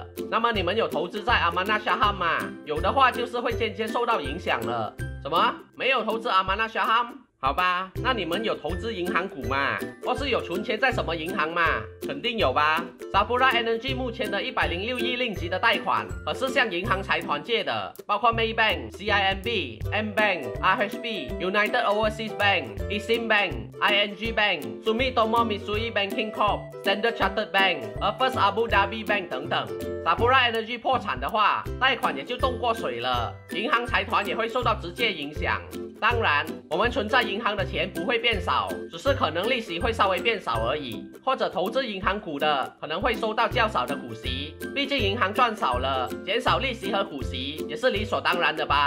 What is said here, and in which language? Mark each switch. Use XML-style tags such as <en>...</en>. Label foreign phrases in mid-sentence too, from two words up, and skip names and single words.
<zh>那么你们有投资在 Amanah Shaham 吗？有的话就是会间接受到影响了。什么？没有投资 Amanah Shaham？好吧，那你们有投资银行股吗？或是有存钱在什么银行吗？肯定有吧。Sapura Energy 目前的106亿令吉的贷款，可是向银行财团借的，包括 Maybank、CIMB、M-Bank、RHB、United Overseas Bank、Exim Bank、ING Bank、Sumitomo Mitsui Banking Corp、Standard Chartered Bank 和 First Abu Dhabi Bank 等等。Sapura Energy 破产的话，贷款也就冻过水了，银行财团也会受到直接影响。当然，我们存在银行的钱不会变少，只是可能利息会稍微变少而已。或者投资银行股的可能会收到较少的股息，毕竟银行赚少了，减少利息和股息也是理所当然的吧。</zh>